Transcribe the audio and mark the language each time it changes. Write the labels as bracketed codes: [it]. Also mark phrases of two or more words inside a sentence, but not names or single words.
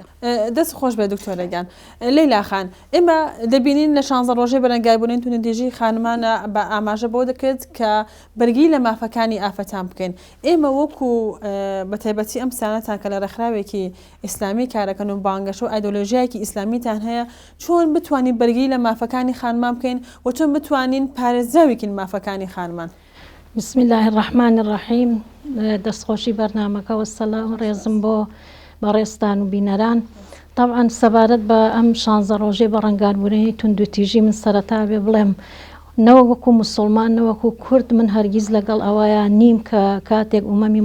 [ckb] دەست خۆش بێ دکتۆرەگیان لەیلا خان ئێمە دەبینین لە 16 ڕۆژەی بەرەنگایبوونین تونندێژی خانمانە بە ئاماژە بۆ دەکرد کە بەرگی لە مافەکانی ئافەتان بکەین ئێمە وەکو بە تایبەتی ئەم سانەتان کە لە ڕێکخراوێکی ئیسلامی کارەکەن و بانگەش و ئایدۆلۆژیایەکی ئیسلامیتان هەیە چۆن بتوانین بەرگی لە مافەکانی خانمان بکەین و چۆن بتوانین پارێزراوێکین مافەکانی خانمان. [ar] بسم الله الرحمن الرحیم [ckb] دەستخۆشی بەرنامەکە وەسەلام ڕێزم بۆ بەڕێستان و بینەران طبعا سەبارەت بە ئەم 16 ڕۆژەی بەڕەنگاربوونەی توندوتیژی من سەرەتا بێ بڵێم نەوە وەکو مسلمان نەوەکو کورد من هەرگیز لەگەڵ ئەوەیە نیم کە کاتێک ئومەمی